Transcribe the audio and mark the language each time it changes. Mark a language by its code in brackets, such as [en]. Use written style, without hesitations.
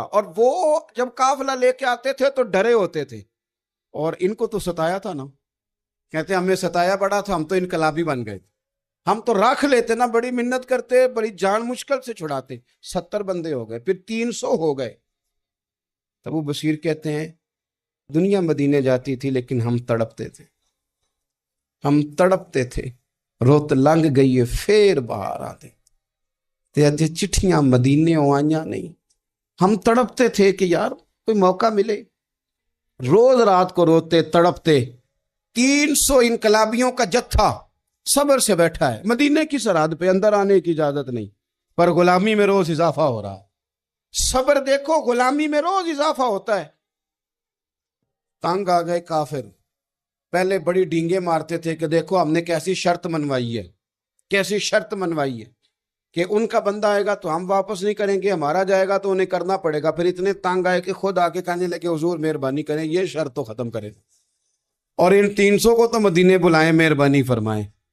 [ur] اور وہ جب قافلہ لے کے آتے تھے تو ڈرے ہوتے تھے, اور ان کو تو ستایا تھا نا, کہتے ہمیں ستایا بڑا تھا, ہم تو انقلابی بن گئے, ہم تو رکھ لیتے نا, بڑی منت کرتے, بڑی جان مشکل سے چھڑاتے. 70 بندے ہو گئے, پھر 300 ہو گئے. تب وہ بصیر کہتے ہیں دنیا مدینے جاتی تھی لیکن ہم تڑپتے تھے, ہم تڑپتے تھے. [pa] روت لنگ گئی ہے پھر باہر آتے تے اجے چٹھیاں مدینے آئیاں نہیں. [ur] ہم تڑپتے تھے کہ یار کوئی موقع ملے. روز رات کو روتے تڑپتے. 300 انقلابیوں کا جتھا صبر سے بیٹھا ہے مدینے کی سرحد پہ, اندر آنے کی اجازت نہیں, پر غلامی میں روز اضافہ ہو رہا ہے. صبر دیکھو, غلامی میں روز اضافہ ہوتا ہے. تنگ آ گئے کافر, پہلے بڑی ڈینگیں مارتے تھے کہ دیکھو ہم نے کیسی شرط منوائی ہے, کیسی شرط منوائی ہے کہ ان کا بندہ آئے گا تو ہم واپس نہیں کریں گے, ہمارا جائے گا تو انہیں کرنا پڑے گا. پھر اتنے تنگ آئے کہ خود آ کے کہنے لگے حضور مہربانی کریں یہ شرط تو ختم کریں, اور ان 300 کو تو مدینے بلائیں, مہربانی فرمائیں.